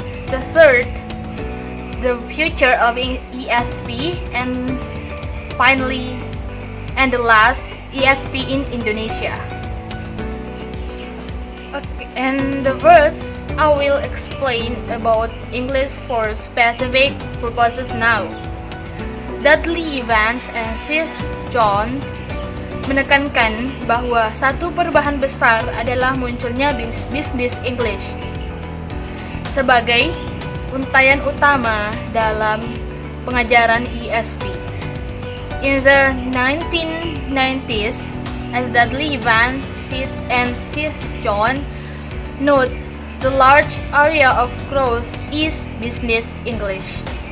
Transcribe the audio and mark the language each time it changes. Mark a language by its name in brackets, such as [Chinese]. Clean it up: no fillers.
[English] The third, the future of ESP. And finally, and the last, ESP in Indonesia. Okay, and the verse I will explain about English for specific purposes now. [Indonesian] Dudley Evans and Sir John menekankan bahwa satu perubahan besar adalah munculnya bisnis English sebagai untayan utama dalam pengajaran ESP. [English] In the 1990s, as Dudley Evans and Sir John note, the large area of growth is business English.